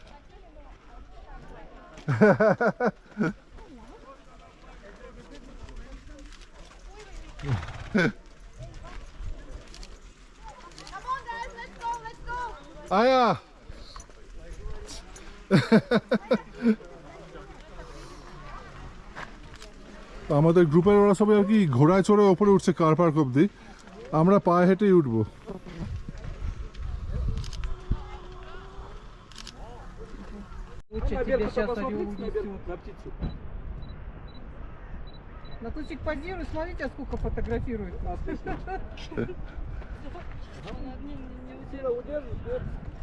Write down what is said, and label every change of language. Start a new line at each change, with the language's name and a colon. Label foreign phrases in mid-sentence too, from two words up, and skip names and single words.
Bangla: আয়া আমাদের গ্রুপের ওরা সবাই আর কি ঘোড়ায় চড়ে ওপরে উঠছে কার পার্ক অব্দি, আমরা পায়ে হেঁটেই উঠবো।
Russian: Тебе сейчас Натусик, позируй, смотрите, сколько фотографирует нас.